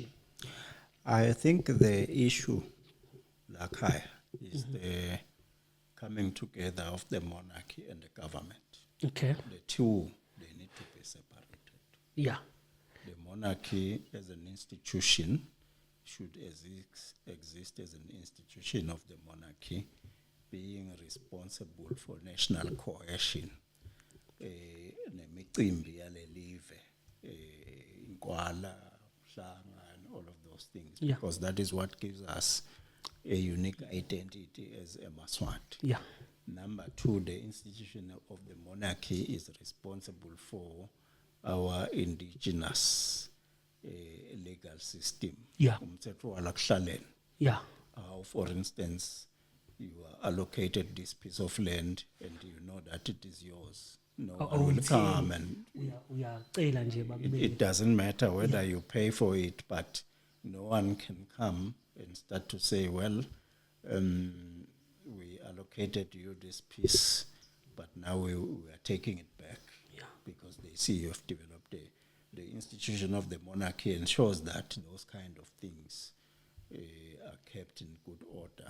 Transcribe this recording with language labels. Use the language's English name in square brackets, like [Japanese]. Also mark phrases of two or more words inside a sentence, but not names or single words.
[English] I think the issue, Lakhaya, is the coming together of the monarchy and the government. Okay. The two, they need to be separated. Yeah. The monarchy as an institution should exist as an institution of the monarchy, being responsible for national cohesion, [Swati] nemicimbi yalelive, inkwala, hlanga, [English] and all of those things, because that is what gives us a unique identity as a Maswati. Yeah. Number two, the institution of the monarchy is responsible for our indigenous legal system. Yeah. [Swati] Umthetho walakuhlaleni. [English] Yeah. How, for instance, you are allocated this piece of land and you know that it is yours. No one will come and it doesn't matter whether you pay for it, but no one can come and start to say, well, we allocated you this piece, but now we are taking it back because they see you have developed the institution of the monarchy ensures that those kind of things are kept in good order.